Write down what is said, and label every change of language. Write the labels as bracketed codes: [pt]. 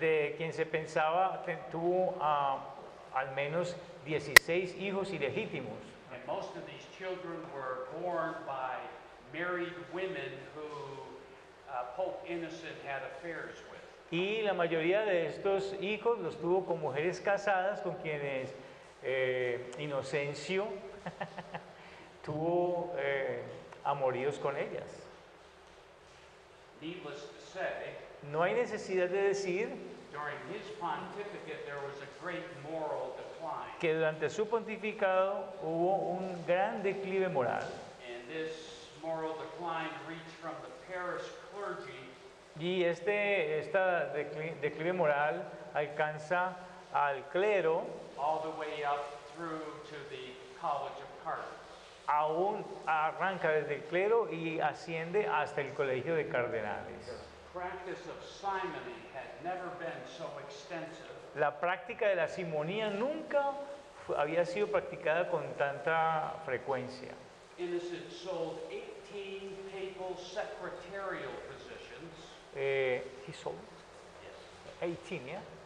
[es] de quien se pensaba tuvo al menos 16 hijos ilegítimos. [en] And most of these children were born by married women who Pope Innocent had affairs with. [es] Y la mayoría de estos hijos los tuvo con mujeres casadas con quienes Inocencio tuvo amoríos con ellas. [en] Needless to say, [es] No hay necesidad de decir [en] during his pontificate there was a great moral decline. [es] que durante su pontificado hubo un gran declive moral. [en] And this moral decline reached from the parish clergy [es] Y esta declive moral alcanza al clero, [en] all the way up through to the College of Cardinals. [es] aún arranca desde el clero y asciende hasta el colegio de cardenales. [en] The practice of simony had never been so extensive [es] La práctica de la simonía nunca había sido practicada con tanta frecuencia. [en] Innocent sold 18 papal secretarial positions. He sold 18, yeah?